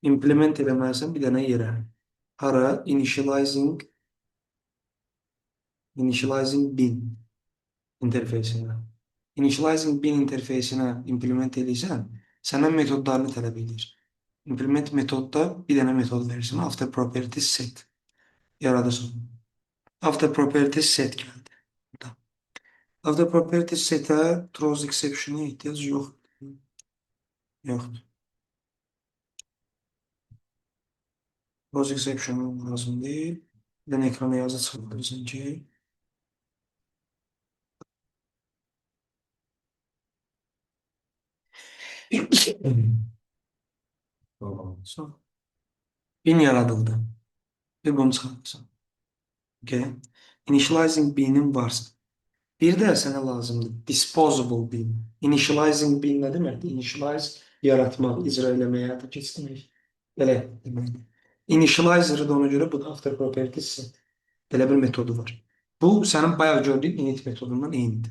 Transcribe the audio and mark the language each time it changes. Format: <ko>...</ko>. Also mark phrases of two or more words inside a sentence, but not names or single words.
<az>implement eləməlisən bir dənə yerə. Hara?</az> <en>Initializing bin</en> <az>interfeysinə.</az> <en>Initializing bin</en> <az>interfeysinə implement edirsən, səndən metodlarını tələb edir. Implement metodda bir dənə metod verirsən.</az> <en>After properties set yaradırsan. After properties set gəldi. Burada. After properties setə throws exception'a ehtiyac yoxdur.</en> <az>Yoxdur.</az> <en>Throws exception</en> <az>lazım deyil. Bir dənə ekrana yazı çıxardırsan ki, Tamam. bin yaradıldı. Bir bunu çıxarırsan. Okay.</az> <en>Initializing bin'in varsa.</en> <az>Bir də sənə lazımdır.</az> <en>Disposable bin. Initializing bin</en> <az>nə deməkdir? Initialize yaratmaq, icra eləmək, həyata keçirmək. Belə deməkdir. Initializer da ona görə bu da</az> <en>after properties set.</en> <az>Belə bir metodu var. Bu sənin bayaq gördüyün init metodundan eynidir.</az>